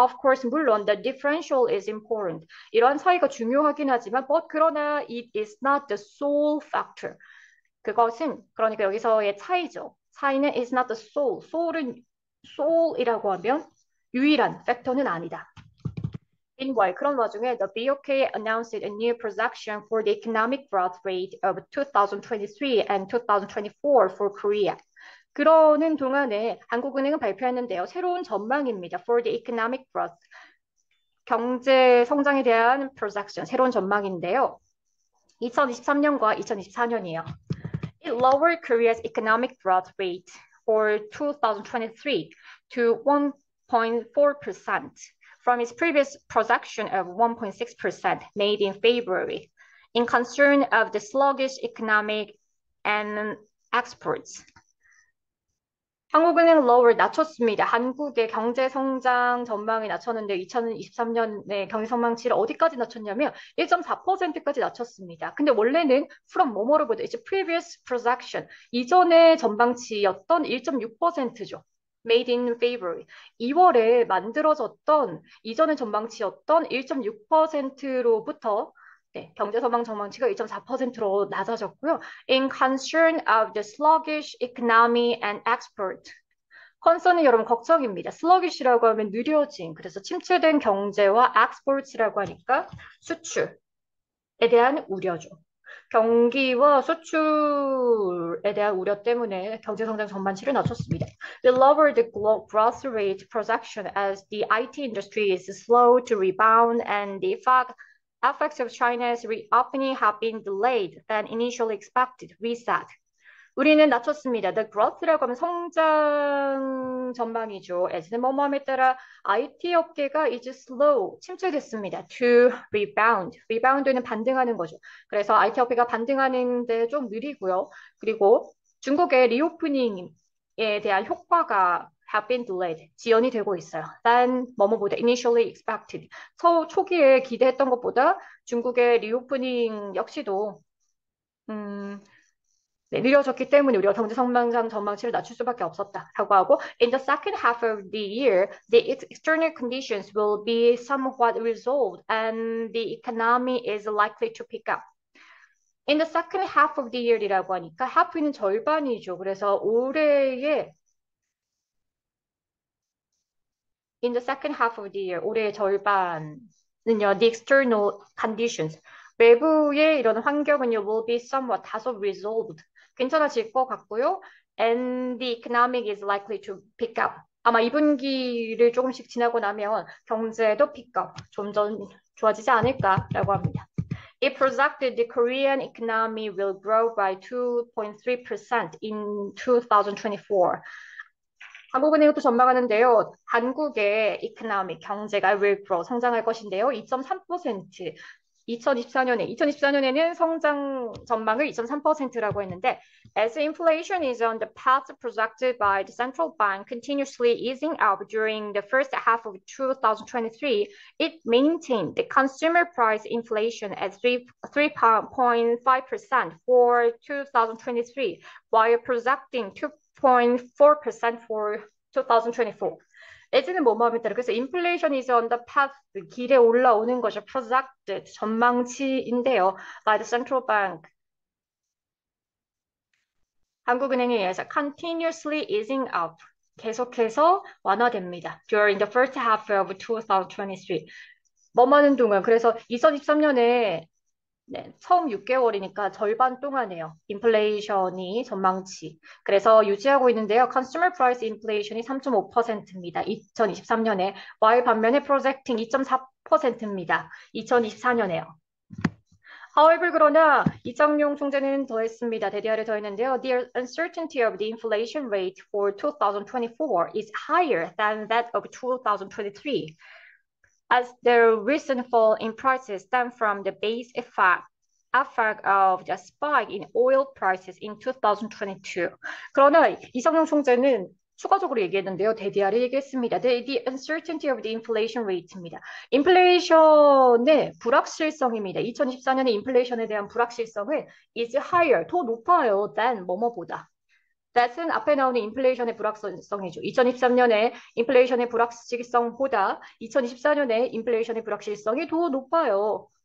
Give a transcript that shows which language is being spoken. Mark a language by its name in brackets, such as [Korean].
[English] Of course, [Korean] 물론 [English] the differential is important. [Korean] 이러한 차이가 중요하긴 하지만 [English] but [Korean] 그러나 [English] it is not the sole factor. [Korean] 그것은 그러니까 여기서의 차이죠. 차이는 [English] is not the sole. [Korean] sole이라고 하면 유일한 팩터는 아니다. [English] Meanwhile, [Korean] 그런 와중에 [English] the BOK announced a new projection for the economic growth rate of 2023 and 2024 for Korea. [Korean] 그러는 동안에 한국은행은 발표했는데요. 새로운 전망입니다. [English] For the economic growth. [Korean] 경제 성장에 대한 projection, 새로운 전망인데요. 2023년과 2024년이에요. [English] It lowered Korea's economic growth rate for 2023 to 1.4%. From its previous projection of 1.6% made in February, in concern of the sluggish economic and exports. [Korean] 한국은행 lower 낮췄습니다. 한국의 경제 성장 전망이 낮췄는데 2023년에 경제 성장치를 어디까지 낮췄냐면 1.4%까지 낮췄습니다. 근데 원래는 [English] from [Korean] 뭐뭐로부터 [English] it's previous projection [Korean] 이전의 전망치였던 1.6%죠. [English] Made in February. [Korean] 2월에 만들어졌던 이전의 전망치였던 1.6%로부터 네, 경제 전망치가 2.4%로 낮아졌고요. [English] In concern of the sluggish economy and export. [Korean] concern은 여러분 걱정입니다. sluggish라고 하면 느려진, 그래서 침체된 경제와 exports라고 하니까 수출에 대한 우려죠. 경기와 수출에 대한 우려 때문에 경제성장 전반치를 낮췄습니다. [English] We lowered the growth rate projection as the IT industry is slow to rebound and the effects of China's reopening have been delayed than initially expected, we said. [Korean] 우리는 낮췄습니다. [English] The growth [Korean] 라고 하면 성장 전망이죠. as는 뭐뭐함에 따라 IT 업계가 [English] is slow, [Korean] 침체됐습니다. [English] To rebound. [Korean] rebound는 반등하는 거죠. 그래서 IT 업계가 반등하는데 좀 느리고요. 그리고 중국의 리오프닝에 대한 효과가 [English] have been delayed. [Korean] 지연이 되고 있어요. [English] than [Korean] 뭐뭐보다 [English] initially expected. [Korean] 초기에 기대했던 것보다 중국의 리오프닝 역시도 네, 느려졌기 때문에 우리가 경제 성장상 전망치를 낮출 수밖에 없었다라고 하고 [English] In the second half of the year, the external conditions will be somewhat resolved and the economy is likely to pick up. In the second half of the year이라고 하니까 half는 절반이죠. [Korean] 그래서 올해의 [English] In the second half of the year, [Korean] 올해의 절반은요, [English] the external conditions, [Korean] 외부의 이런 환경은요, [English] will be somewhat [Korean] 다소 [English] resolved, [Korean] 괜찮아질 것 같고요. [English] And the economic is likely to pick up. [Korean] 아마 2분기를 조금씩 지나고 나면 경제도 [English] pick up, [Korean] 점점 좋아지지 않을까라고 합니다. [English] It projected the Korean economy will grow by 2.3% in 2024. [Korean] 한국은행은 또 전망하는데요. 한국의 economic, 경제가 [English] will grow, [Korean] 성장할 것인데요. 2.3%, 2024년에는 성장 전망을 2.3%라고 했는데 [English] as inflation is on the path projected by the central bank continuously easing up during the first half of 2023, it maintained the consumer price inflation at 3.5% for 2023 while projecting 2.4% for 2024. [Korean] 예전에 뭐뭐하면 따라 그래서 [English] inflation is on the path [Korean] 길에 올라오는 것이 [English] projected [Korean] 전망치인데요. [English] by the central bank [Korean] 한국은행에 의해서 [English] continuously easing up [Korean] 계속해서 완화됩니다. [English] during the first half of 2023 [Korean] 뭐하는 동안 그래서 2023년에 네, 처음 6개월이니까 절반 동안에요. 인플레이션이 전망치. 그래서 유지하고 있는데요. [English] Consumer Price Inflation이 3.5%입니다. [Korean] 2023년에. [English] while [Korean] 반면에 [English] Projecting [Korean] 2.4%입니다. 2024년에요. [English] However, [Korean] 그러나 이정용 총재는 더했습니다. 대디아를 더했는데요. [English] The uncertainty of the inflation rate for 2024 is higher than that of 2023. As the recent fall in prices stem from the base effect of the spike in oil prices in 2022. [Korean] 그러나 이상용 총재는 추가적으로 얘기했는데요. 대디아를 얘기했습니다. [English] The uncertainty of the inflation rate입니다. [Korean] 인플레이션의 불확실성입니다. 2024년의 인플레이션에 대한 불확실성은 [English] is higher, [Korean] 더 높아요. [English] than [Korean] 뭐뭐보다. That은 앞에 나오는 인플레이션의 불확실성이죠. 2023년에 인플레이션의 불확실성보다 2024년에 인플레이션의 불확실성이 더 높아요.